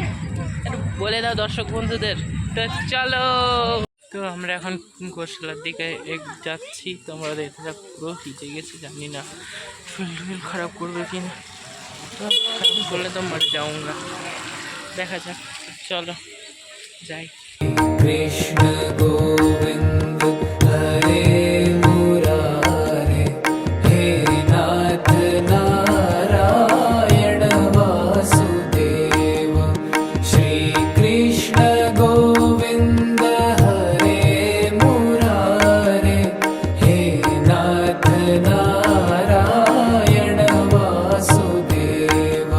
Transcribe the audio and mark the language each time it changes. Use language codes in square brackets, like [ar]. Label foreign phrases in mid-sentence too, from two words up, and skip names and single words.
[bn] একটু বলে দাও দর্শক বন্ধুদের। তো চলো, তো আমরা এখন গোশালার দিকে যাচ্ছি। তোমরা দেখতে থাকো, পুরো ভিজে গেছি, জানি না শরীর খারাপ করবে কি না। তো খারাপ করলে তো মরে যাऊंगा, দেখা যাক। চলো যাই। [sa] कृष्ण गोविंद हरे मुरारे, हे नाथ नारायण वासुदेव। श्री कृष्ण गोविंद हरे मुरारे, हे नाथ नारायण वासुदेव।